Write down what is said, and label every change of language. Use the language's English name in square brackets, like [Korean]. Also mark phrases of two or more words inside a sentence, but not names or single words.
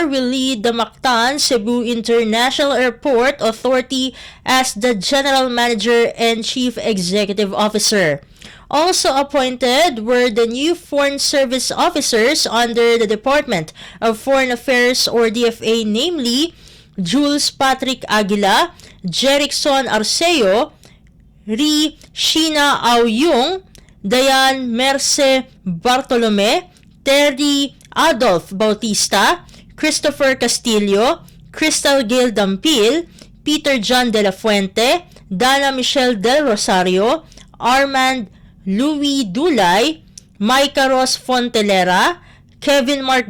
[English] will lead the Mactan Cebu International Airport Authority as the General Manager and Chief Executive Officer. Also appointed were the new Foreign Service Officers under the Department of Foreign Affairs or DFA, namely Jules Patrick Aguila, Jerickson Arceo, Ri Sheena Aoyong, Dayan Merce Bartolome, Terry Adolf Bautista, Christopher Castillo, Crystal Gail Dampil, Peter John de la Fuente, Dana Michelle del Rosario, Armand Louis Dulay, Micah Ross Fontelera, Kevin Mark